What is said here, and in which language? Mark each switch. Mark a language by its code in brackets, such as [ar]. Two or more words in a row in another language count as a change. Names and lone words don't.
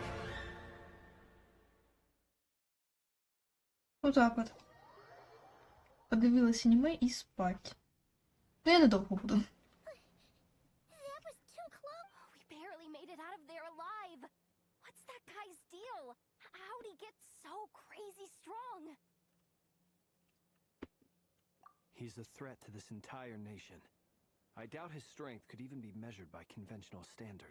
[uk] Отак от. Подивилась аніме і спать. Ну, я недовго буду. [en] That was too close. We barely made it out of there alive. What's that guy's deal? How'd he get so crazy strong? He's a threat to this entire nation. I doubt his strength could even be measured by conventional standards.